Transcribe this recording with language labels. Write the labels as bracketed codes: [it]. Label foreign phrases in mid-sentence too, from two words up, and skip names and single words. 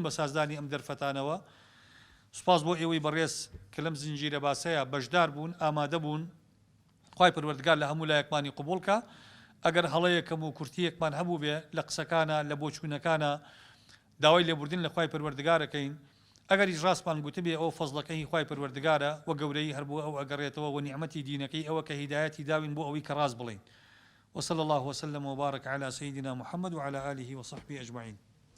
[ckb] بە سازدانی ئەم دەرفەتانەوە سپاس بۆ ئێوەی بەڕێز کە لەم زنجیرە باسەیە بەشدار بوون ئامادە بوون خوای پەروەردگار لە هەموو لایەکمانی قبوڵکە ئەگەر هەڵەیەکەم و کورتیەکمان هەبوو بێ لە قسەکانە لە بۆچوونەکانە داوای لێبوردن لە خوای پەروەردگارەکەین ئەگەریش ڕاستمان گوتبێ ئەو فەزڵەکەی خوای پەروەردگارە و گەورەی هەربوو ئەو ئەگەڕێتەوە و نیعمەتی دینەکەی ئەوە کە هیدایەتی داوین بۆ ئەوەی کە ڕاست بڵین [ar] وصلى الله وسلم وبارك على سيدنا محمد وعلى آله وصحبه أجمعين